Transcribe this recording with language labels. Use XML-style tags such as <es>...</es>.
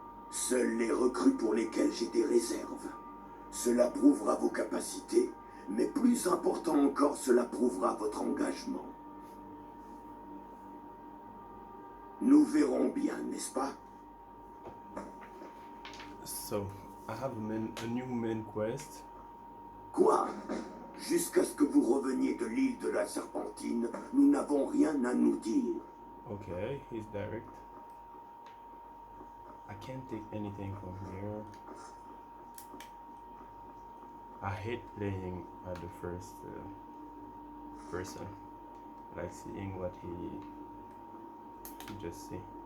<fr>Seuls les recrues pour lesquelles j'ai des réserves. Cela prouvera vos capacités, mais plus important encore, cela prouvera votre engagement. Nous verrons bien, n'est-ce pas?</fr> <en>So, I have a new main quest.</en> <fr>Quoi? Jusqu'à ce que vous reveniez de l'île de la Serpentine, nous n'avons rien à nous dire.</fr> <en>Okay, he's direct. I can't take anything from here. I hate playing at the first person, like seeing what he just see.</en>